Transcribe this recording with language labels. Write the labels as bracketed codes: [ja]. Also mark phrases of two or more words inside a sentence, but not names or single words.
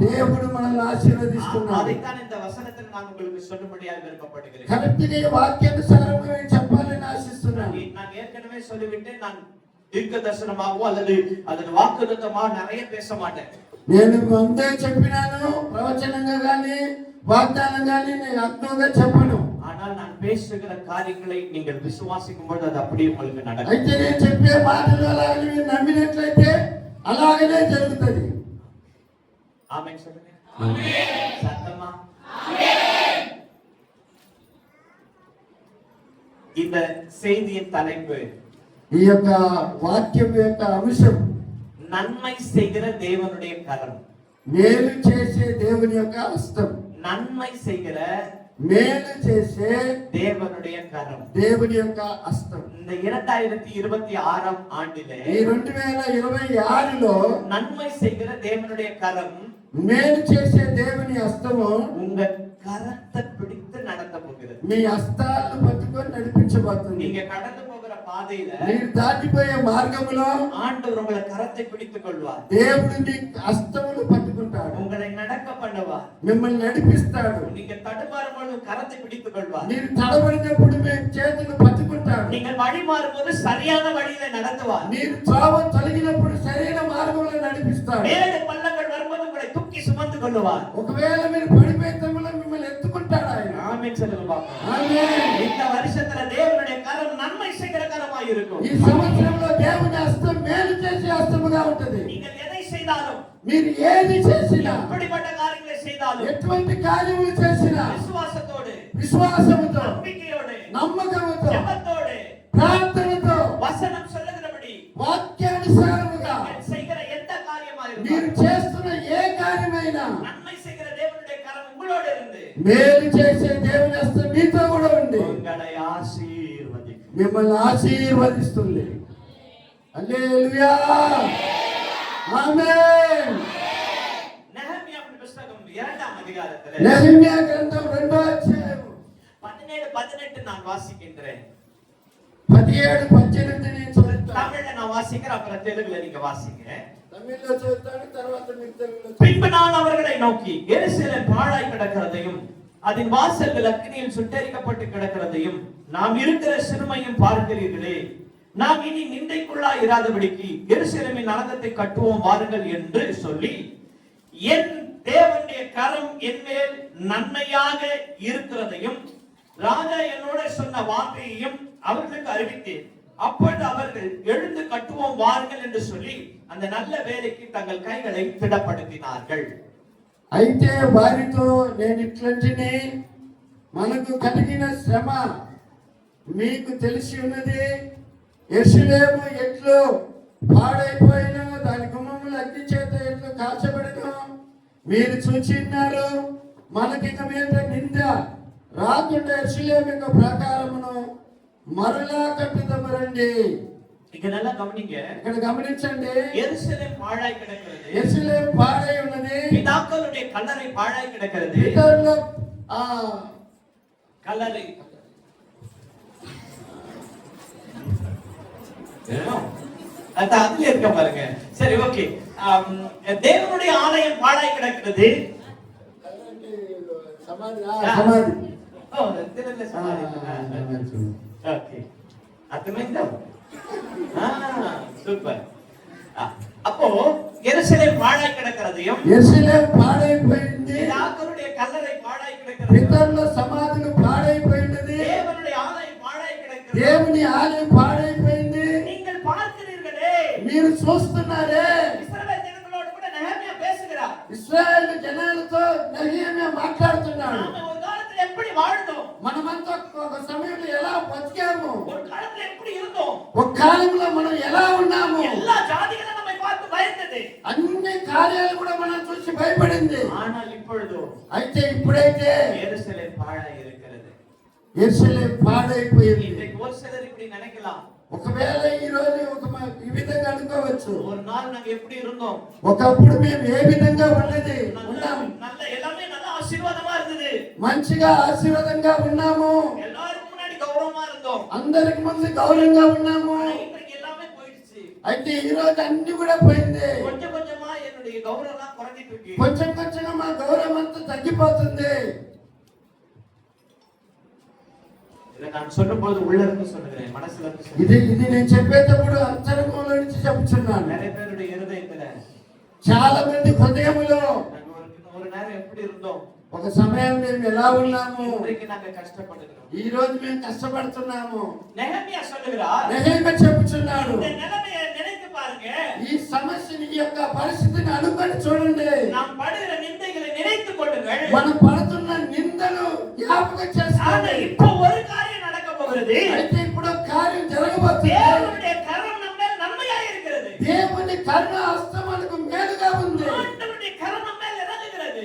[te] దేవుడు మనల్ని ఆశీర్వదిస్తున్నాడు. [ta] அதைத்தான் இந்த வசனத்தில் நான் உங்களுக்கு சொல்லும்படியாக விருப்பப்படுகிறேன். [te] కరెక్ట్గా ఈ వాక్యానుసారంగా నేను చెప్పాలని ఆశిస్తున్నాను. [ta] நான் ஏற்கனவே சொல்லிவிட்டேன், நான் தீர்க்க தரிசனமாகவோ அல்லது அதன் வாக்குத்தத்தமாக நிறைய பேச மாட்டேன். [te] నేను ముందే చెప్పినాను, ప్రవచనంగా గాని వాగ్దానం గాని నేను అర్థంగా చెప్పను. [ta] ஆனால் நான் பேசுகிற காரியங்களை நீங்கள் விசுவாசிக்கும் பொழுது அது அப்படியே உங்களுக்கு நடக்கும். [te] అయితే నేను చెప్పే మాటలు అలాగే మీరు నమ్మినట్లయితే అలాగనే జరుగుతుంది. [ta] ஆமென் சொல்லுங்க. ஆமென். சத்தமா ஆமென். இந்த செய்தியின் தலைப்பு, [te] ఈ యొక్క వాక్యం యొక్క అంశం, [ta] நன்மை செய்கிற தேவனுடைய கரம். [te] మేలు చేసే దేవుని యొక్క హస్తం. [ta] நன்மை செய்கிற [te] మేలు చేసే [ta] தேவனுடைய கரம். [te] దేవుని యొక్క హస్తం. [ta] இந்த 2026 ஆண்டிலே [te] ఈ 2026లో [ta] நன்மை செய்கிற தேவனுடைய கரம் [te] మేలు చేసే దేవుని హస్తము [ta] உங்க கரத்தை பிடித்து நடத்த போகிறது. [te] మీ హస్తాలను పట్టుకొని నడిపించబోతుంది. [ta] நீங்க கடந்து போகிற பாதையில [te] మీరు దాటిపోయే మార్గములో [ta] ஆண்டவர் உங்களை கரத்தை பிடித்துக் கொள்வார். [te] దేవుడు నీ హస్తమును పట్టుకుంటాడు, [ta] உங்களை நடக்க பண்ணுவார். [te] మిమ్మల్ని నడిపిస్తాడు. [ta] நீங்க தடுமாறும் பொழுது கரத்தை பிடித்துக் கொள்வார். [te] మీరు తడబడినప్పుడు మేము చేతులు పట్టుకుంటాడు. [ta] நீங்கள் வழி மாறும்போது சரியான வழியில நடத்துவார். [te] మీరు త్రోవ తొలగినప్పుడు సరైన మార్గంలో నడిపిస్తాడు. [ta] மேடு பள்ளங்கள் வரும்போது உங்களை தூக்கி சுமந்து கொள்வார். [te] ఒకవేళ మీరు పడిపోయే సమయంలో మిమ్మల్ని ఎత్తుకుంటాడు ఆయన. [ta] ஆமென் சொல்லுங்க பாப்போம். [te] ఆమేన్. [ta] இந்த வருஷத்துல தேவனுடைய கரம் நன்மை செய்கிற கரமாய் இருக்கும். [te] ఈ సంవత్సరంలో దేవుని హస్తం మేలు చేసే హస్తముగా ఉంటది. [ta] நீங்கள் எதை செய்தாலும், [te] మీరు ఏది చేసినా, [ta] எப்படிப்பட்ட காரியங்களை செய்தாலும், [te] ఎటువంటి కార్యములు చేసినా [ta] விசுவாசத்தோடு, [te] విశ్వాసముతో, [ta] நம்பிக்கையோடு, [te] నమ్మకముతో, [ta] ஜெபத்தோடு, [te] ప్రార్థనతో, [ta] வசனம் சொல்லுகிறபடி [te] వాక్యానుసారముగా [ta] நீங்கள் செய்கிற எந்த காரியமாய் [te] మీరు [ta] இருந்தாலும் [te] చేస్తున్న ఏ కార్యమైనా [ta] நன்மை செய்கிற தேவனுடைய கரம் உங்களோடு இருந்து [te] మేలు చేసే దేవుని హస్తం మీతో కూడా ఉంది, [ta] உங்களை ஆசீர்வதிக்கும். [te] మిమ్మల్ని ఆశీర్వదిస్తుంది. హల్లెలూయా, ఆమేన్. [ta] நெகமியாவின் புத்தகம் 2ஆம் அதிகாரத்திலே [te] నెహెమ్యా గ్రంథం 2వ అధ్యాయం [ta] 17, 18 நான் வாசிக்கின்றேன். [te] 17, 18 నేను చదువుతాను. [ta] தமிழ்ல நான் வாசிக்கிறேன், அப்புறம் தெலுங்குல நீங்க வாசிங்க. [te] తమిళ్లో చదువుతాను, తర్వాత మీరు తెలుగులో [ta] பின்பு நான் அவர்களை நோக்கி, எருசலேம் பாழாய் கிடக்கிறதையும் அதன் வாசல்கள் அக்கினியில் சுட்டெரிக்கப்பட்டு கிடக்கிறதையும் நாம் இருக்கிற சிறுமையும் பார்க்கிறீர்களே, நாம் இனி நிந்தைக்குள்ளாய் இராதபடிக்கு எருசலேமின் நரகத்தை கட்டுவோம் வாருங்கள் என்று சொல்லி, என் தேவனுடைய கரம் என் மேல் நன்மையாக இருக்கிறதையும் ராஜா என்னோட சொன்ன வார்த்தையையும் அவர்களுக்கு அறிவித்தேன். அப்பொழுது அவர்கள் எழுந்து கட்டுவோம் வாருங்கள் என்று சொல்லி அந்த நல்ல வேலைக்கு தங்கள் கைகளை திடப்படுத்தினார்கள். [te] అయితే వారితో నేను ఇట్లంటిని, మనకు కలిగిన శ్రమ మీకు తెలిసి ఉన్నది. యెరూషలేము ఎట్లు పాడైపోయిన, దాని గుమ్మములు అగ్ని చేత ఎట్లు కాల్చబడినో మీరు చూచిన్నారు. మనకిక మీద నింద రాకుండా యెరూషలేము యొక్క ప్రాకారమును మరలా కట్టుదము రండి. [ta] இங்க நல்லா கவனிங்க. [te] ఇక్కడ గమనించండి, [ta] எருசலேம் பாழாய் கிடக்கிறது, [te] యెరూషలేము పాడై ఉన్నది, [ta] பிதாக்களுடைய கல்லறை பாழாய் கிடக்கிறது. [te] పితరుల [ta] கல்லறை அதுல இருக்க பாருங்க. சரி, ஓகே. தேவனுடைய ஆலயம் பாழாய் கிடக்கிறது. [te] సమాధి సమాధి ఓ, [ta] தெரியல சமாதி. ஓகே, அர்த்தమైందా? சூப்பர். அப்போ எருசலேம் பாழாய் கிடக்கிறதையும், [te] యెరూషలేము పాడైపోయింది, [ta] பிதாக்களுடைய கல்லறை பாழாய் கிடக்கிறது, [te] పితరుల సమాధులు పాడైపోయినది, [ta] தேவனுடைய ஆலயம் பாழாய் கிடக்கிறது. [te] దేవుని ఆలయం పాడైపోయింది. [ta] நீங்கள் பார்க்கிறீர்களே, [te] మీరు చూస్తున్నారే, [ta] இஸ்ரவேல் ஜனங்களோடு கூட நெகமியா பேசுகிறார். [te] ఇశ్రాయేలు జనాలతో నెహెమ్యా మాట్లాడుతున్నాడు. [ta] நாம ஒரு காலத்துல எப்படி வாழ்ந்தோம், [te] మనమంతా ఒక సమయంలో ఎలా బతికాము, [ta] ஒரு కాలంలో எப்படி இருந்தோம், [te] ఒక కాలంలో మనం ఎలా ఉన్నాము, [ta] எல்லா ஜாதிகளும் நம்மை பார்த்து பயந்தது. [te] అన్ని కార్యాలు కూడా మనం చూసి భయపడింది. [ta] ஆனால் இப்பொழுதோ [te] అయితే ఇప్పుడైతే [ta] எருசலேம் பாழாய் இருக்கிறது. [te] యెరూషలేము పాడైపోయింది. [ta] இன்றைக்கு ஒரு சிலர் இப்படி நினைக்கலாம், [te] ఒకవేళ ఈ రోజు ఈ విధంగా అనుకోవచ్చు, [ta] ஒரு நாள் நாங்க எப்படி இருந்தோம், [te] ఒకప్పుడు మేము ఏ విధంగా ఉన్నాము, [ta] நல்ல எல்லாமே நல்ல ஆசீர்வாதமா இருந்தது, [te] మంచిగా ఆశీర్వాదంగా ఉన్నాము, [ta] எல்லாருக்கும் முன்னாடி கௌரவமா இருந்தோம். [te] అందరికి ముందు గౌరవంగా ఉన్నాము. [ta] ஆனா இன்றைக்கு எல்லாமே போயிடுச்சு. [te] అయితే ఈ రోజు అన్ని కూడా పోయింది. [ta] கொஞ்சம் கொஞ்சமா என்னுடைய கௌரவம் எல்லாம் குறைஞ்சிட்டு இருக்கு. [te] కొంచెం కొంచెంగా మా గౌరవం అంతా తగ్గిపోతుంది. [ta] இதை நான் சொல்லும்போது உள்ள இருந்து சொல்லுகிறேன், மனசுல இருந்து சொல்லுகிறேன். [te] ఇది నేను చెప్పేటప్పుడు అంతరంగంలో నుంచి చెప్తున్నాను. [ta] நிறைய பேருடைய இருதயத்துல [te] చాలా మంది హృదయములో [ta] நாங்க ஒரு நேரம் எப்படி இருந்தோம், [te] ఒక సమయం మేము ఎలా ఉన్నాము, [ta] இன்றைக்கு நாங்க கஷ்டப்படுகிறோம். [te] ఈ రోజు మేము కష్టపడుతున్నాము. [ta] நெகமியா சொல்லுகிறார், [te] నెహెమ్యా చెప్పుచున్నాడు, [ta] இந்த நிலைமையை நினைத்து பாருங்க, [te] ఈ సమస్యని, ఈ యొక్క పరిస్థితిని అనుకొని చూడండి. [ta] நாம் படுகிற நிந்தைகளை நினைத்துக் கொள்ளுங்கள். [te] మనం పడుతున్న నిందను జ్ఞాపకం [ta] ஆனா [te] చేసుకోండి. [ta] இப்போ ஒரு காரியம் நடக்க போகிறது. [te] అయితే ఇప్పుడు ఒక కార్యం జరగబోతుంది. [ta] தேவனுடைய கரம் நம்ம மேல் நன்மையாக இருக்கிறது. [te] దేవుని కరుణ హస్తం మనకు మేలుగా ఉంది. [ta] ஆண்டவருடைய கரம் நம்ம மேல் இறங்குகிறது.